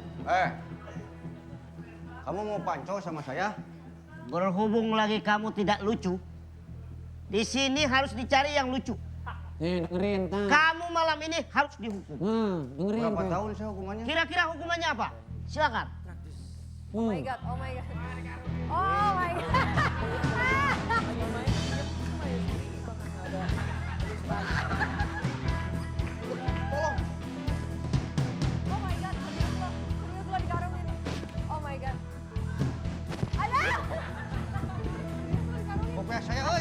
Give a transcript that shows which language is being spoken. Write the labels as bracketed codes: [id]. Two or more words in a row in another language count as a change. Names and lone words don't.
[id] Kamu mau panco sama saya? Berhubung lagi kamu tidak lucu, di sini harus dicari yang lucu. Dengerin, Tang. Kamu malam ini harus dihukum. Dengerin, Berapa Tang. tahun saya hukumannya? Kira-kira hukumannya apa? Silakan. [en] Oh my god, oh my god. Oh my god. Oh my god, [id] serius lo dikarungin. [en] Oh my god. [id] Ada. Kopek saya, oi.